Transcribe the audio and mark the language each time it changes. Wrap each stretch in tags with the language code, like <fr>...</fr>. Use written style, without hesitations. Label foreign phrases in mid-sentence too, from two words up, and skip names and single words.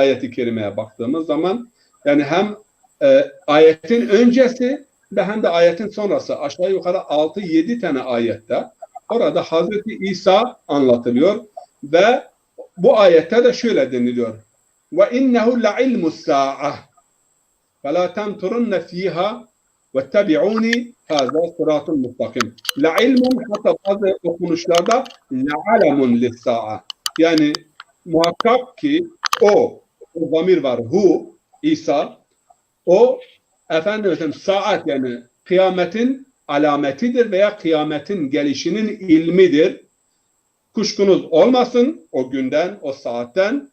<tr>ayeti kerimeye baktığımız zaman yani hem ayetin öncesi ve hem de ayetin sonrası aşağı yukarı 6-7 tane ayette orada Hazreti İsa anlatılıyor ve bu ayette de şöyle deniliyor.</tr> <ar>وَإِنَّهُ لَعِلْمٌ لِلسَّاعَةِ فَلَا تَمْتُرُنَّ ف۪يهَا وَاتَّبِعُونِ هَذَا صِرَاطٌ مُسْتَقِيمٌ لَعِلْمٌ</ar> <tr>hatta bazı okunuşlarda</tr> <ar>لَعَلَمٌ لِلسَّاعَةِ</ar> <tr>yani muhakkak ki o zamir var İsa o efendim saat yani kıyametin alametidir veya kıyametin gelişinin ilmidir. Kuşkunuz olmasın o günden, o saatten.</tr>